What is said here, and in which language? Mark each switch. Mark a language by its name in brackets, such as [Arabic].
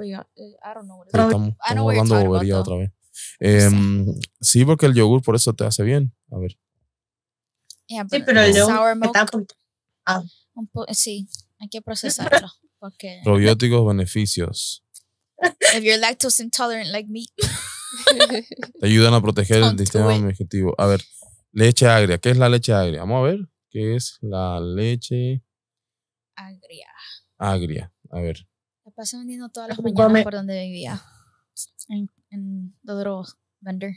[English] I don't know what it is. [Spanish] Estamos hablando de bobería otra vez. Sí, porque el yogur por eso te hace bien. A ver. [English] Yeah, [Spanish] sí, pero el yogur [English] sour milk. [Spanish] Sí, hay que procesarlo. Porque probióticos, beneficios. [English] If you're lactose intolerant like me. [Spanish] Te ayudan a proteger el sistema digestivo. A ver, leche agria. ¿Qué es la leche agria? Vamos a ver. ¿Qué es la leche agria? A ver. La paso vendiendo todas las mañanas por donde vivía. [English] En the little vendor.